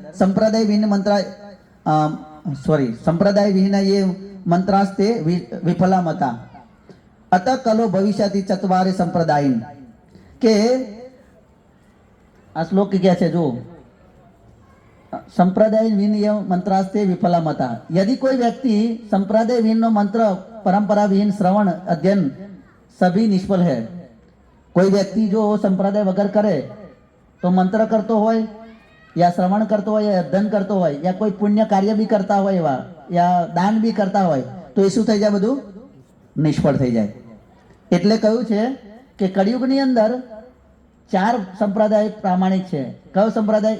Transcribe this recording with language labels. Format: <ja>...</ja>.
<sa>સંપ્રદાય વિહીન એ મંત્રાસ્તે વિફલા મતા અત કલો ભવિષ્યતિ ચત્વારે સંપ્રદાય.</sa> <gu>કે આ શ્લોક ક્યાં છે? જો</gu> <sa>સંપ્રદાય વિહીન મંત્રાસ્તે વિફલા મતા.</sa> <hi>यदि कोई व्यक्ति संप्रदाय विहीन मंत्र परंपरा विहीन श्रवण अध्ययन सभी निष्फल है.</hi> <gu>કોઈ વ્યક્તિ જો સંપ્રદાય વગર કરે તો મંત્ર કરતો હોય યા શ્રવણ કરતો હોય યા અધ્યયન કરતો હોય યા કોઈ પુણ્ય કાર્ય બી કરતા હોય એવા યા દાન બી કરતા હોય તો એ શું થઈ જાય? બધું નિષ્ફળ થઈ જાય. એટલે કહ્યું છે કે કળિયુગની અંદર 4 સંપ્રદાય પ્રામાણિક છે. કયો સંપ્રદાય?</gu>